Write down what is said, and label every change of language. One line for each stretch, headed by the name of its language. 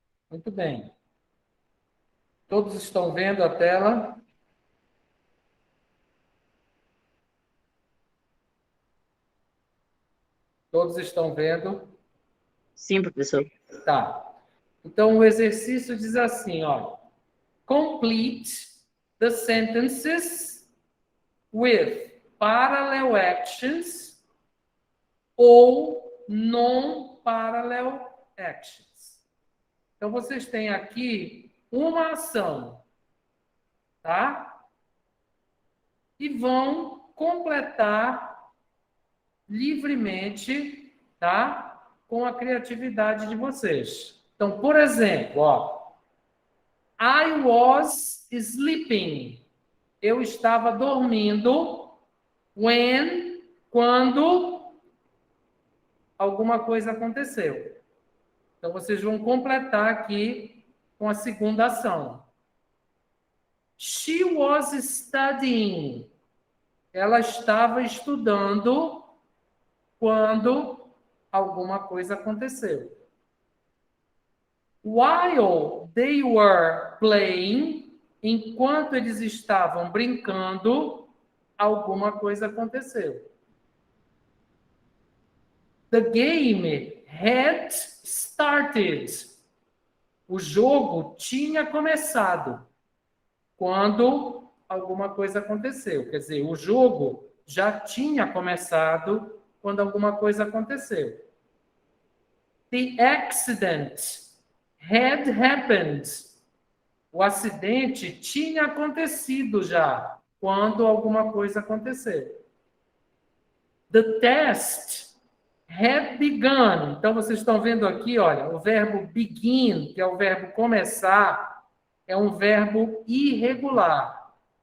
Portuguese: Muito bem. Todos estão vendo a tela? Todos estão vendo? Sim, professor. Tá. Então, o exercício diz assim, ó.
English: Complete the sentences with parallel actions ou non-parallel actions.
Portuguese: Então, vocês têm aqui uma ação, tá? E vão completar livremente, tá? Com a criatividade de vocês. Então, por exemplo, ó,
English: I was sleeping.
Portuguese: Eu estava dormindo quando alguma coisa aconteceu. Então, vocês vão completar aqui com a segunda ação.
English: She was studying.
Portuguese: Ela estava estudando quando alguma coisa aconteceu.
English: While they were playing,
Portuguese: enquanto eles estavam brincando, alguma coisa aconteceu.
English: The game had started.
Portuguese: O jogo tinha começado quando alguma coisa aconteceu. Quer dizer, o jogo já tinha começado quando alguma coisa aconteceu.
English: The accident had happened.
Portuguese: O acidente tinha acontecido já quando alguma coisa aconteceu.
English: The test had begun.
Portuguese: Então, vocês estão vendo aqui, olha, o verbo begin, que é o verbo começar, é um verbo irregular.